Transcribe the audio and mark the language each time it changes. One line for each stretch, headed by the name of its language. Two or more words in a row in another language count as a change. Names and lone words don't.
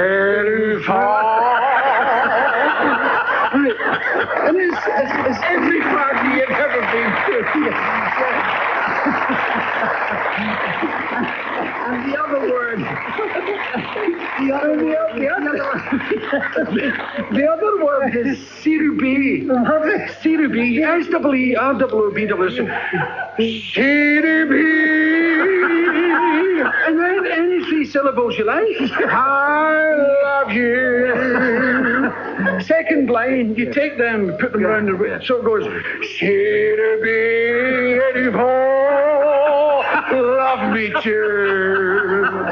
English: And it's every party you've ever been to. And the other word. The other word is Sirubi. Sirubi. S-E-E-R-O-O-B-W. Sirubi. And then any three syllables you like. I love you. Second line, you take them, put them around the room. So it goes, Sirubi, love me too.